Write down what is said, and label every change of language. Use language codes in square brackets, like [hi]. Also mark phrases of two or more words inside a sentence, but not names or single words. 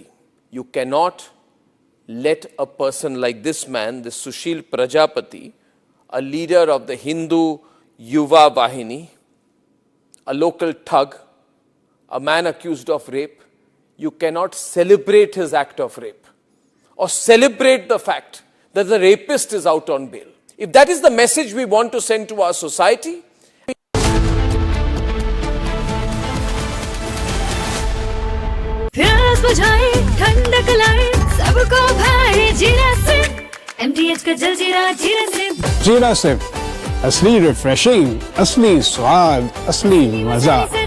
[en] You cannot let a person like this man, this Sushil Prajapati, a leader of the Hindu Yuva Vahini, a local thug, a man accused of rape, you cannot celebrate his act of rape or celebrate the fact that the rapist is out on bail. If that is the message we want to send to our society, [hi] प्यास बुझाए ठंडक लाए सबको भाए जीरा से MTH का जलजीरा जीरा से। जीरा से असली रिफ्रेशिंग, असली स्वाद, असली मजा।